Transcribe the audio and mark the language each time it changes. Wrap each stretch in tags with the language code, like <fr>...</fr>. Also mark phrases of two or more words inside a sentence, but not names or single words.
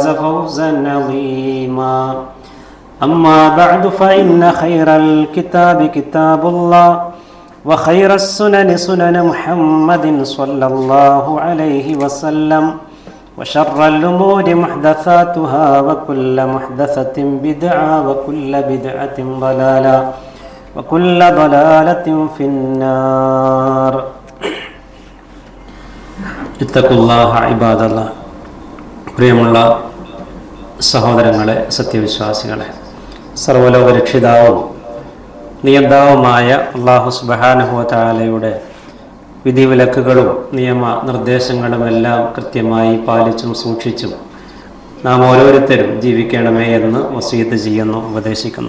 <ar>فوزا عظيما أما بعد فإن خير الكتاب كتاب الله وخير السنن سنن محمد صلى الله عليه وسلم وشر الأمور محدثاتها وكل محدثة بدعة وكل بدعة ضلالة وكل ضلالة في النار اتقوا الله عباد الله.</ar> <ml>പ്രിയമുള്ള സഹോദരങ്ങളെ, സത്യവിശ്വാസികളെ, സർവ്വലോക രക്ഷിതാവും നിയന്താവുമായ അല്ലാഹു</ml> <ar>سبحانه وتعالى</ar> <ml>വിധിവിലക്കുകളും നിയമ നിർദ്ദേശങ്ങളുമെല്ലാം കൃത്യമായി പാലിച്ചും സൂക്ഷിച്ചും നാം ഓരോരുത്തരും ജീവിക്കണമേ എന്ന് വസീയത്ത് ചെയ്യുന്നു, ഉപദേശിക്കുന്നു.</ml>